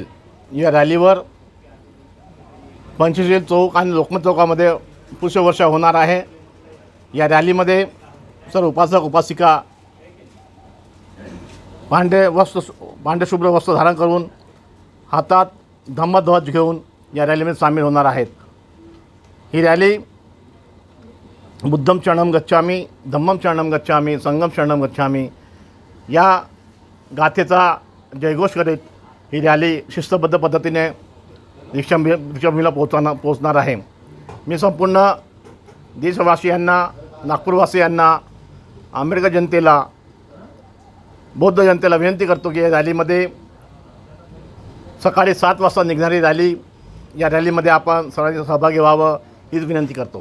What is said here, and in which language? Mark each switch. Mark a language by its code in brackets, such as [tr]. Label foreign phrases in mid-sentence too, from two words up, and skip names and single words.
[mr] या रॅलीवर पंचशील चौक आणि लोकमत चौकामध्ये पुष्पवर्षा होणार आहे। या रॅलीमध्ये सर्व उपासक उपासिका पांढरे शुभ्र वस्त्र धारण करून हातात धम्मध्वज घेऊन या रॅलीमध्ये सामील होणार आहेत। ही रॅली [pi] बुद्धम शरणम गच्छामी, धम्मम शरणम गच्छामी, संघम शरणम गच्छामी [mr] या गाथेचा जयघोष करीत ही रॅली शिस्तबद्ध पद्धतीने दीक्षाभूमीला पोहोचणार आहे। मी संपूर्ण देशवासियांना, नागपूरवासियांना, आंबेडकर जनतेला, बौद्ध जनतेला विनंती करतो की या रॅलीमध्ये सकाळी 7 वाजता निघणारी रॅली, या रॅलीमध्ये आपण सर्वांनी सहभागी व्हावं हीच विनंती करतो।